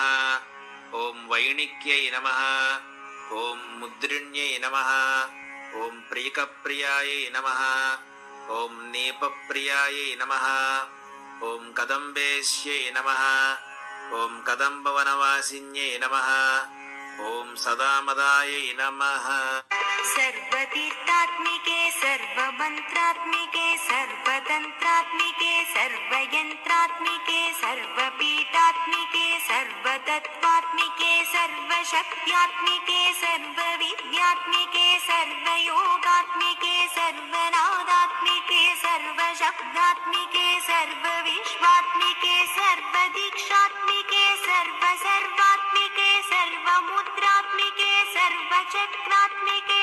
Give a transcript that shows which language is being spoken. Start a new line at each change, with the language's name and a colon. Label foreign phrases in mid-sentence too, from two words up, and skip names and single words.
Sanskrit: ఓం వైణిక్యై నమః. ఓం ముద్రిణ్యై నమః. ఓం ప్రియకప్రియాయై నమః. ఓం నీపప్రియాయై నమః. ఓం కదంబేశ్యై నమః. ఓం కదంబవనవాసిన్యై నమః. ఓం సదామదాయై నమః. सर्वतीर्थात्मिके सर्वमन्त्रात्मिके सर्वतन्त्रात्मिके सर्वयन्त्रात्मिके सर्वपीठात्मिके सर्वतत्त्वात्मिके सर्वशक्त्यात्मिके सर्वविद्यात्मिके सर्वयोगात्मिके सर्वनादात्मिके सर्वशब्दात्मिके सर्वविश्वात्मिके सर्वदीक्षात्मिके सर्वसर्वात्मिके सर्वमुद्रात्मिके सर्वचक्रात्मिके